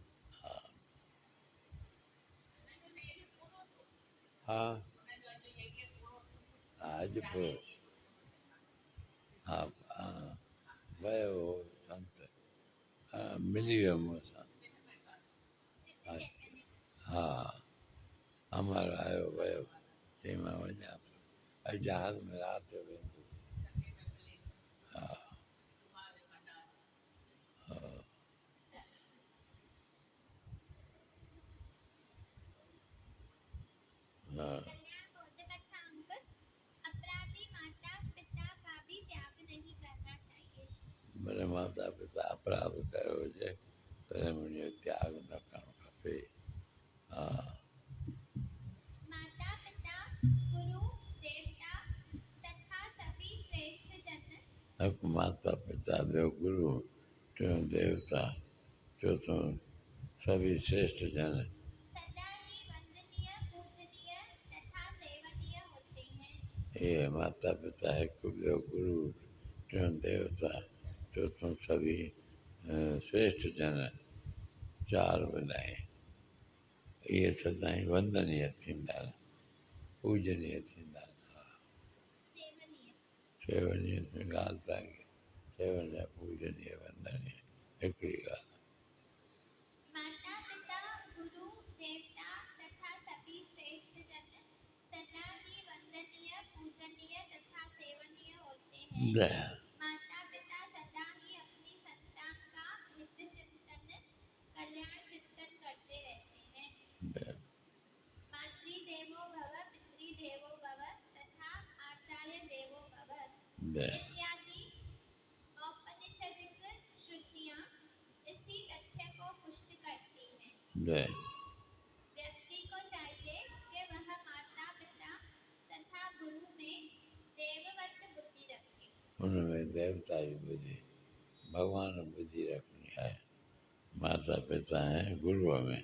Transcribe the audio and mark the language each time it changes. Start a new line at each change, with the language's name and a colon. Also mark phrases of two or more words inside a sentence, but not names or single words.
Sindhi: हाँ आज आप वह हो संत मिली वियो मूंसां। हाँ हमारा आयो वयो चई मां वञा थो अॼु जहाज़ में राति जो वेंदो। हाँ
Hindi: कल्याण बौद्ध कथा अंक अपराधी माता पिता का भी त्याग नहीं करना चाहिए।
Sindhi: मेरे माता पिता अपराध कयो हुजे तॾहिं मुंहिंजो त्याग न करणु खपे। हाँ
Hindi: माता पिता गुरु देवता तथा सभी श्रेष्ठ जन
Sindhi: हिकु माता पिता ॿियो गुरु टियों देवता चौथों
Hindi: सभी श्रेष्ठ जन सदा ही वंदनीय पूजनीय तथा सेवनीय होते हैं।
Sindhi: ये माता पिता हिकु ॿियो गुरु टियों देवता चौथों
Hindi: सभी श्रेष्ठ जन
Sindhi: चार विनाए इहे सदाईं वंदनीय थींदा आहिनि पूजनीय थींदा आहिनि। हा सेवनीय सेवनीय ॻाल्हि तव्हांखे सेवनीय पूजनीय वंदनीय हिकिड़ी ॻाल्हि।
Hindi: माता पिता गुरु देवता तथा सभी श्रेष्ठ जन सदा ही वंदनीय पूजनीय तथा सेवनीय होते हैं। जय माता पिता सदा ही अपनी संतान का हित चिंतन कल्याण चिंतन करते रहते हैं। जय
Sanskrit: मातृदेवो भव पितृदेवो भव तथा आचार्य देवो भव
Hindi: जय इत्यादि औपनिषदिक श्रुतियां इसी तथ्य को पुष्ट करती हैं। जय व्यक्ति को चाहिए कि वह माता पिता तथा गुरु में देववत बुद्धि रखे।
Sindhi: उनमें देवता जी बुद्धि भगवान बुद्धि रखनी है माता पिता हैं गुरुअ में।